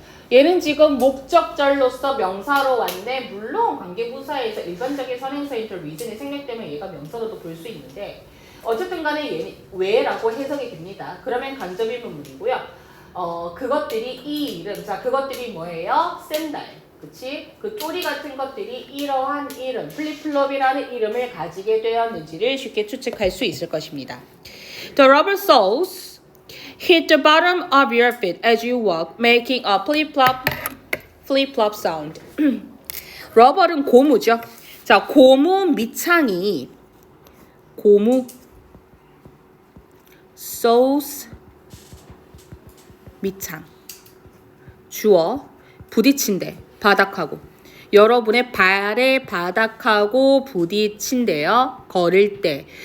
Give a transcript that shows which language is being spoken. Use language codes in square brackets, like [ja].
[ko] 얘는 지금 목적절로서 명사로 왔는데 물론 관계부사에서 일반적인 선행사인 reason이 생략되면 얘가 명사로도 볼 수 있는데 어쨌든 간에 얘는 왜라고 해석이 됩니다. 그러면 간접의문문이고요. 그것들이 이 이름, 자 그것들이 뭐예요? 샌들, 그치? 그 쪼리 같은 것들이 이러한 이름, 플립플롭이라는 이름을 가지게 되었는지를 쉽게 추측할 수 있을 것입니다. [en] The rubber soles hit the bottom of your feet as you walk, making a flip-flop sound. [ko] 러버는 고무죠. 자, 고무 밑창이 고무 soles 밑창 주어 부딪힌대 바닥하고 여러분의 발의 바닥하고 부딪힌대요. 걸을 때.